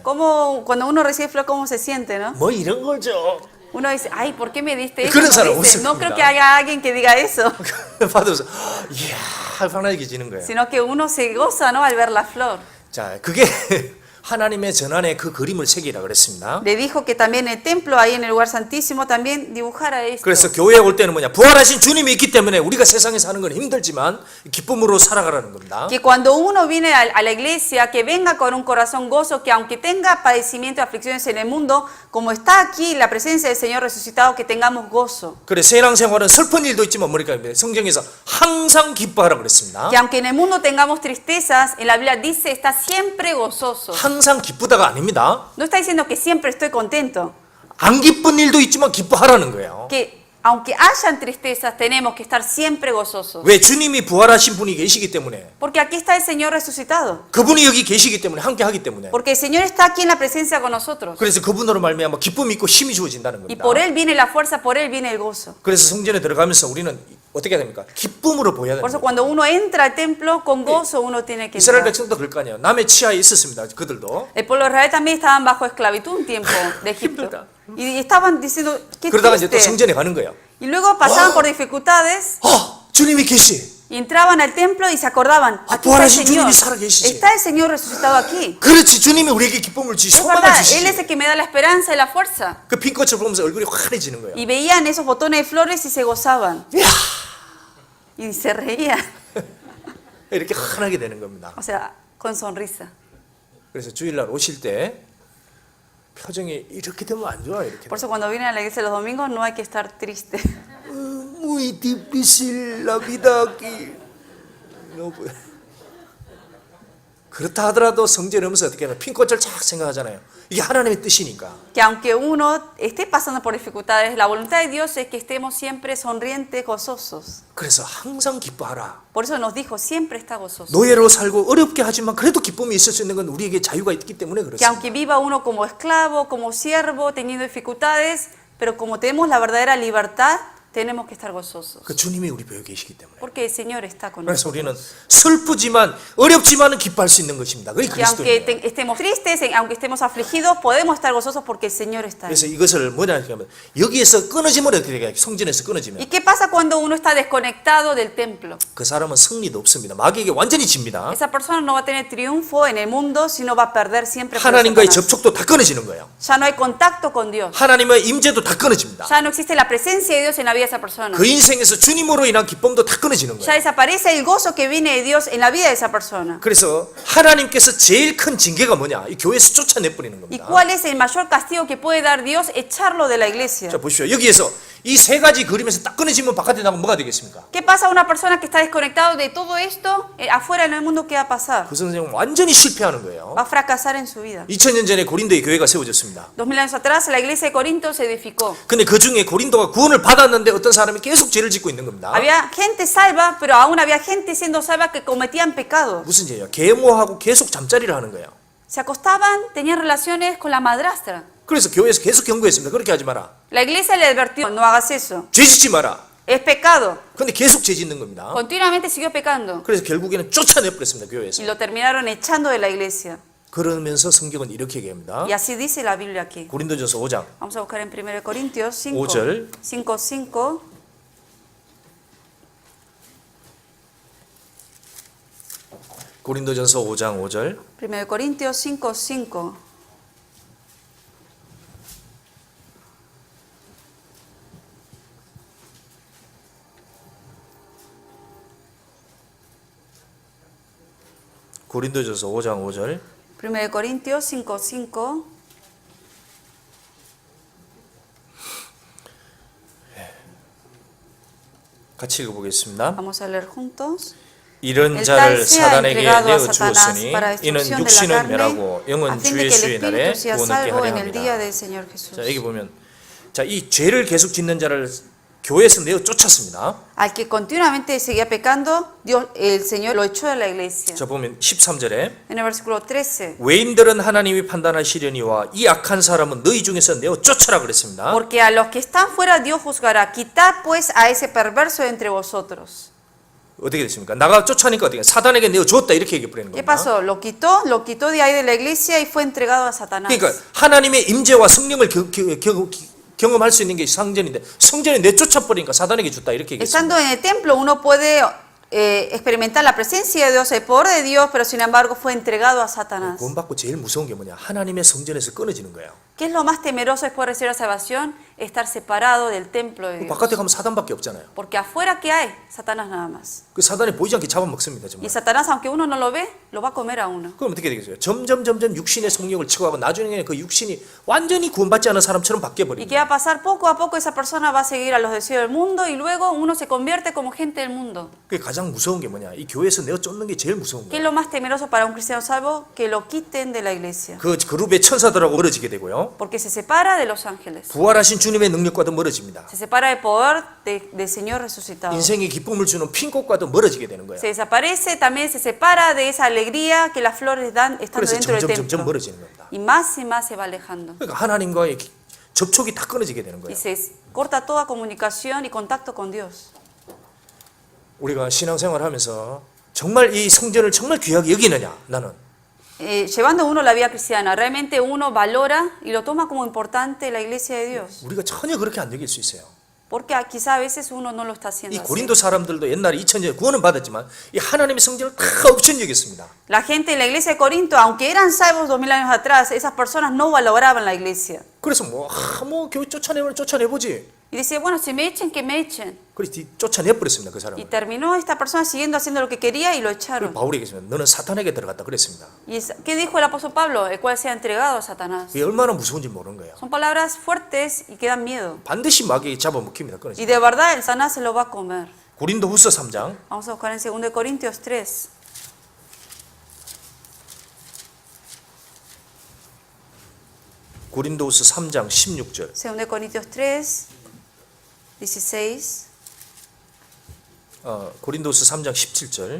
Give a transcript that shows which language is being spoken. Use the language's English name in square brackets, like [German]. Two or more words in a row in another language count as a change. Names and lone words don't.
[Spanish] ¿Cómo, cuando uno recibe flor, cómo se siente, no? [Korean] 뭐 이런 거죠. [Spanish] Uno dice, ay, ¿por qué me diste eso? [Korean] 그런 사람 [Spanish] No, dice, [Korean] 없을 [Spanish] no [Korean] 겁니다. [Spanish] creo que haya alguien que diga eso, [Korean] 받으면서 이야 환하게지는 거예요. [Spanish] sino que uno se goza, ¿no? Al ver la flor. [Korean] 자, 그게 하나님의 전안에 그 그림을 새기라 그랬습니다. [Spanish] Le dijo que también el templo, ahí en el lugar santísimo, también dibujara esto. [Korean] 그래서 교회에 올 때는 뭐냐? 부활하신 주님이 있기 때문에 우리가 세상에 사는 건 힘들지만 기쁨으로 살아가라는 겁니다. [Spanish] Que cuando uno viene a la iglesia, que venga con un corazón gozo, que aunque tenga padecimiento y aflicciones en el mundo, como está aquí la presencia del Señor resucitado, que tengamos gozo. [Korean] 그래 신앙생활은 슬픈 일도 있지만 뭐니까 성경에서 항상 기뻐하라 그랬습니다. [Spanish] Que aunque en el mundo tengamos tristezas, en la Biblia dice, está siempre gozoso. [Korean] 항상 기쁘다가 아닙니다. [Spanish] No está diciendo que siempre estoy contento. [Korean] 안 기쁜 일도 있지만 기뻐하라는 거예요. [Spanish] Que aunque hayan tristezas, tenemos que estar siempre gozosos. [Korean] 왜? 주님이 부활하신 분이 계시기 때문에. [Spanish] Porque aquí está el Señor resucitado. [Korean] 그분이 여기 계시기 때문에 함께 하기 때문에. [Spanish] Porque el Señor está aquí en la presencia con nosotros. [Korean] 그래서 그분으로 말미암아 기쁨이 있고 힘이 주어진다는 [Spanish] Y [Korean] 겁니다. [Spanish] por Él viene la fuerza, por Él viene el gozo. [Korean] 그래서 성전에 들어가면서 우리는 어떻게 해야 됩니까? 기쁨으로 보여야 [Spanish] Por eso [Korean] 됩니다. [Spanish] cuando uno entra al templo, con gozo uno tiene que [Korean] 이스라엘 [Spanish] entrar. [Korean] 백성도 그럴 거 아니에요. 남의 치하에 있었습니다. 그들도. [Spanish] El pueblo de Israel también estaban bajo esclavitud un tiempo de Egipto. [Korean] 힘들다. [Spanish] Y estaban diciendo, qué [Korean] 그러다가 이제 또 [Spanish] triste. [Korean] 성전에 가는 거예요. [Spanish] Y luego pasaban por dificultades [Korean] 주님이 계시. [Spanish] y entraban al templo y se acordaban, aquí está el [Korean] 부활하신 [Spanish] Señor. [Korean] 주님이 살아계시지. [Spanish] Está el Señor resucitado aquí. [Korean] 그렇지. 주님이 우리에게 기쁨을 주시, [Spanish] Es [Korean] 소망을 [Spanish] verdad, Él es [Korean] 주시지. [Spanish] el que me da la esperanza y la fuerza. [Korean] 그 핀꽃을 보면서 얼굴이 환해지는 거예요. [Spanish] Y veían esos botones de flores y se gozaban. [Korean] 이야, [Spanish] Y se reían. [Korean] 이렇게 환하게 되는 겁니다. [Spanish] O sea, con sonrisa. [Korean] 그래서 주일날 오실 때 표정이 이렇게 되면 안 좋아. 이렇게. [Spanish] Por eso cuando vienen a la iglesia los domingos no hay que estar triste. Muy difícil la vida aquí. No, [Korean] 그렇다 하더라도 성전에 오면서 어떻게 하면 핀꽃을 쫙 생각하잖아요. 이게 하나님의 뜻이니까. [Spanish] Que aunque uno esté pasando por dificultades, la voluntad de Dios es que estemos siempre sonrientes, gozosos. [Korean] 그래서 항상 기뻐하라. [Spanish] Por eso nos dijo, siempre está gozoso. [Korean] 노예로 살고 어렵게 하지만 그래도 기쁨이 있을 수 있는 건 우리에게 자유가 있기 때문에 [Spanish] Que [Korean] 그렇습니다. [Spanish] aunque viva uno como esclavo, como siervo, teniendo dificultades, pero como tenemos la verdadera libertad, tenemos que estar gozosos. [Korean] 그 주님이 우리 배에 계시기 때문에. [Spanish] Porque el Señor está con [Korean] 그래서 [Spanish] nosotros. [Korean] 우리는 슬프지만 어렵지만은 기뻐할 수 있는 것입니다. 그게 [Spanish] Que aunque [Korean] 그리스도예요. [Spanish] estemos tristes, aunque estemos afligidos, podemos estar gozosos porque el Señor está ahí. [Korean] 그래서 이것을 뭐냐 하면 여기에서 끊어지면 어떻게 돼요? 성전에서 끊어지면 [Spanish] ¿Y qué pasa cuando uno está desconectado del templo? [Korean] 그 사람은 승리도 없습니다. 마귀에게 완전히 집니다. [Spanish] Esa persona no va a tener triunfo en el mundo, sino va a perder siempre. por [Korean] 하나님과의 [Spanish] Satanás. [Korean] 접촉도 다 끊어지는 거예요. [Spanish] Ya no hay contacto con Dios. [Korean] 하나님의 임재도 다 끊어집니다. [Spanish] Ya no existe la presencia de Dios en la vida de esa persona. [Korean] 그 인생에서 주님으로 인한 기쁨도 다 끊어지는 [Spanish] Ya [Korean] 거예요. [Spanish] desaparece el gozo que viene de Dios en la vida de esa persona. [Korean] 그래서 하나님께서 제일 큰 징계가 뭐냐? 이 교회에서 쫓아내버리는 [Spanish] ¿Y [Korean] 겁니다. [Spanish] cuál es el mayor castigo que puede dar Dios? Echarlo de la iglesia. [Korean] 자 보십시오. 여기에서 이 세 가지 그림에서 딱 끊어지면 바깥에 나가면 뭐가 되겠습니까? [Spanish] ¿Qué pasa a una persona que está desconectado de todo esto? Afuera en el mundo, ¿qué va a pasar? [Korean] 그 선생은 완전히 실패하는 거예요. [Spanish] Va a fracasar en su vida. [Korean] 2000년 전에 고린도의 교회가 세워졌습니다. [Spanish] 2000 años atrás, la iglesia de Corinto se edificó. [Korean] 근데 그 중에 고린도가 구원을 받았는데 어떤 사람이 계속 죄를 짓고 있는 겁니다. [Spanish] Había gente salva, pero aún había gente siendo salva que cometían pecados. [Korean] 무슨 죄예요? 계모하고 계속 잠자리를 하는 거예요. [Spanish] Se acostaban, tenían relaciones con la madrastra. [Korean] 그래서 교회에서 계속 경고했습니다. 그렇게 하지 마라. [Spanish] La iglesia le advirtió, no hagas eso. [Korean] 죄 짓지 마라. [Spanish] Es pecado. [Korean] 근데 계속 죄 짓는 겁니다. [Spanish] Continuamente siguió pecando. [Korean] 그래서 결국에는 쫓아내버렸습니다. [Spanish] Y [Korean] 교회에서. [Spanish] lo terminaron echando de la iglesia. [Korean] 그러면서 성경은 이렇게 얘기합니다. [Spanish] Y así dice la Biblia aquí. [Korean] 고린도전서 5장 [Spanish] Vamos a buscar en 1 Corintios 5, [Korean] 5절. [Spanish] 5. [Korean] 고린도전서 5장 5절. [Spanish] 1 Corintios 5, 5. [Korean] 고린도전서 5장 5절. [Spanish] 1 Corintios 5, 5. [Korean] 같이 읽어보겠습니다. [Spanish] Vamos a leer juntos. [Korean] 이런 [Spanish] El [Korean] 자를 [Spanish] tal sea [Korean] 사단에게 [Spanish] entregado a [Korean] 내어 [Spanish] Satanás [Korean] 주었으니 [Spanish] para [Korean] 이는 [Spanish] destrucción de la [Korean] 육신은 [Spanish] carne, [Korean] 멸하고 [Spanish] a [Korean] 영은 [Spanish] fin de [Korean] 주의 [Spanish] que el [Korean] 수의 날에 [Spanish] espíritu sea [Korean] 구원 얻게 [Spanish] salvo [Korean] 하려 [Spanish] en el día [Korean] 합니다. [Spanish] del Señor Jesús. [Korean] 자, 여기 보면 자, 이 죄를 계속 짓는 자를 교회에서 내어 쫓았습니다. [Spanish] Al que continuamente seguía pecando, Dios, el Señor lo echó de la iglesia. [Korean] 자, 보면 13절에 [Spanish] En el versículo 13. [Korean] 외인들은 하나님이 판단하시려니와 이 악한 사람은 너희 중에서 내어 쫓아라 그랬습니다. [Spanish] Porque a los que están fuera Dios juzgará. Quitad pues a ese perverso de entre vosotros. [Korean] 어떻게 됐습니까? 나가 쫓아니까 어떻게 사단에게 내어 줬다 이렇게 얘기해 버리는 [Spanish] ¿Qué [Korean] 겁니다. [Spanish] pasó? Lo quitó de ahí de la iglesia y fue entregado a Satanás. [Korean] 그러니까 하나님의 임재와 성령을 경험할 수 있는 게 성전인데 성전에 내쫓아 버리니까 사단에게 줬다 이렇게 얘기했습니다. [Spanish] Estando en el templo uno puede experimentar la presencia de Dios, el poder de Dios, pero sin embargo fue entregado a Satanás. [Korean] 구원받고 제일 무서운 게 뭐냐? 하나님의 성전에서 끊어지는 거예요. [Spanish] ¿Qué es lo más temeroso después de recibir la salvación? Estar separado del templo de Dios. [Korean] 바깥에 가면 사단밖에 없잖아요. [Spanish] Porque afuera, ¿qué hay? Satanás nada más. [Korean] 그 사단이 보이지 않게 잡아먹습니다. [Spanish] Y [Korean] 정말. [Spanish] Satanás, aunque uno no lo ve, lo va a comer a uno. [Korean] 그럼 어떻게 되겠어요? 점점 육신의 성령을 치고하고 나중에 그 육신이 완전히 구원받지 않은 사람처럼 바뀌어 [Spanish] ¿Y [Korean] 버립니다. [Spanish] qué va a pasar? Poco a poco esa persona va a seguir a los deseos del mundo y luego uno se convierte como gente del mundo. [Korean] 그게 가장 무서운 게 뭐냐? 이 교회에서 내어 쫓는 게 제일 무서운 [Spanish] ¿Qué es [Korean] 거예요. [Spanish] lo más temeroso para un cristiano salvo? Que lo quiten de la iglesia. [Korean] 그 그룹의 천사들하고 멀어지게 되고요. [Spanish] Porque se separa de los ángeles. [Korean] 부활하신 주님의 능력과도 멀어집니다. [Spanish] Se separa del poder del Señor resucitado. [Korean] 인생의 기쁨을 주는 핑꽃과도 멀어지게 되는 거예요. [Spanish] Se desaparece, también se separa de esa alegría que las flores dan estando [Korean] 그래서 [Spanish] dentro del [Korean] 점점 [Spanish] templo. [Korean] 멀어지는 겁니다. [Spanish] Y más se va alejando. [Korean] 그러니까 하나님과의 접촉이 다 끊어지게 되는 [Spanish] Y [Korean] 거예요. [Spanish] se corta toda comunicación y contacto con Dios. [Korean] 우리가 신앙생활 하면서 정말 이 성전을 정말 귀하게 여기느냐? 나는 [Spanish] Llevando uno la vida cristiana, realmente uno valora y lo toma como importante la iglesia de Dios. [Korean] 우리가 전혀 그렇게 안 여길 수 있어요. [Spanish] Porque quizá a veces uno no lo está [Korean] 이 [Spanish] haciendo así. [Korean] 고린도 사람들도 옛날에 2000년 구원은 받았지만 이 하나님의 성전을 다 없인 여겼습니다. [Spanish] La gente en la iglesia de Corinto, aunque eran salvos 2000 años atrás, esas personas no valoraban la iglesia. [Korean] 그래서 뭐 교회 쫓아내면 쫓아내보지. [Spanish] Y decía, bueno, si me echen, que me echen. [Korean] 그래서 쫓아내버렸습니다. 그 [Spanish] Y [Korean] 사람을. [Spanish] terminó esta persona siguiendo haciendo lo que quería y lo echaron. [Korean] 바울이 얘기했습니다. 너는 사탄에게 들어갔다 그랬습니다. [Spanish] ¿Y qué dijo el apóstol Pablo? El cual se ha entregado a Satanás. [Korean] 이게 얼마나 무서운지 모르는 거예요. [Spanish] Son palabras fuertes y que dan miedo. [Korean] 반드시 마귀에 잡아먹힙니다. [Spanish] Y [Korean] 끊어지. [Spanish] de verdad el Satanás se lo va a comer. [Korean] 고린도후서 3장 [Spanish] Vamos a buscar en 2 Corintios 3. [Korean] 고린도후서 3장 16절. [Spanish] 2 Corintios 3, 16. [Korean] 고린도후서 3장 17절.